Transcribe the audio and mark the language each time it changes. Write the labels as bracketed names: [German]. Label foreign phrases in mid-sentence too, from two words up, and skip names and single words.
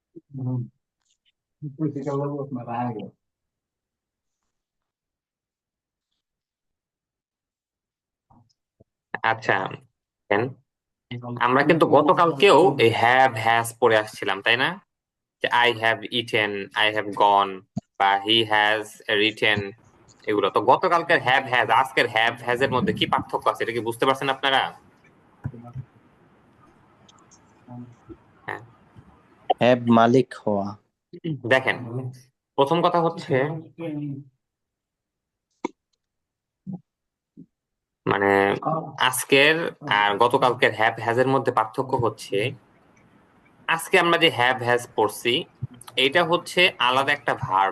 [Vietnamese] Ừ. Tôi chỉ cho lớp mà ra rồi. [Bangla] আচ্ছা, দেখেন, আমরা কিন্তু গতকালকেও এই [English] have has [Bangla] পড়ে আসছিলাম, তাই না? [English] যে I have eaten, I have gone, বা he has written. [Bangla] এগুলো তো গতকালকের [English] have has, [Bangla] আজকের [English] have has [Bangla] এর মধ্যে কি পার্থক্য আছে, এটা কি বুঝতে পারছেন আপনারা? হ্যাঁ, হ্যাভ মালিক হওয়া। দেখেন, প্রথম কথা হচ্ছে মানে আজকের আর গতকালকের [English] have has [Bangla] এর মধ্যে পার্থক্য হচ্ছে, আজকে আমরা যে [English] have has [Bangla] পড়ছি, এটা হচ্ছে আলাদা একটা ভার্ব।